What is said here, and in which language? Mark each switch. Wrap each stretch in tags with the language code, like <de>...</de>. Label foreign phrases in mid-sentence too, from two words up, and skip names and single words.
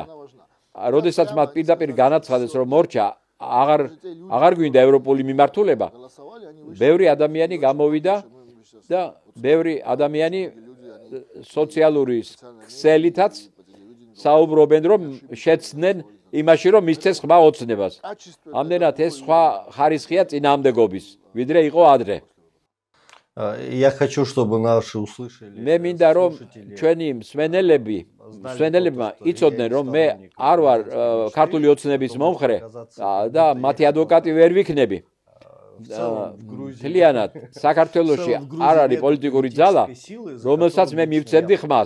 <ka>როდესაც მათ პირდაპირ განაცხადეს, რომ მორჩა აღარ გვინდა ევროპული მიმართულება, ბევრი ადამიანი გამოვიდა და ბევრი ადამიანი სოციალური ქსელითაც საუბრობენ, რომ შეცდნენ იმაში, რომ მისცეს ხმა ოცნებას. ამდენად ეს სხვა ხარისხია წინააღმდეგობის, ვიდრე იყო ადრე.</ka> <ru>Я хочу, чтобы наши услышали.</ru> <ka>მე მინდა რომ ჩვენი მსმენელებმა იცოდნენ, რომ მე არ ვარ ქართული ოცნების მომხრე და მათი ადვოკატი ვერ ვიქნები. მთლიანად საქართველოში არ არის პოლიტიკური ძალა, რომელსაც მე მივცემდი ხმას.</ka>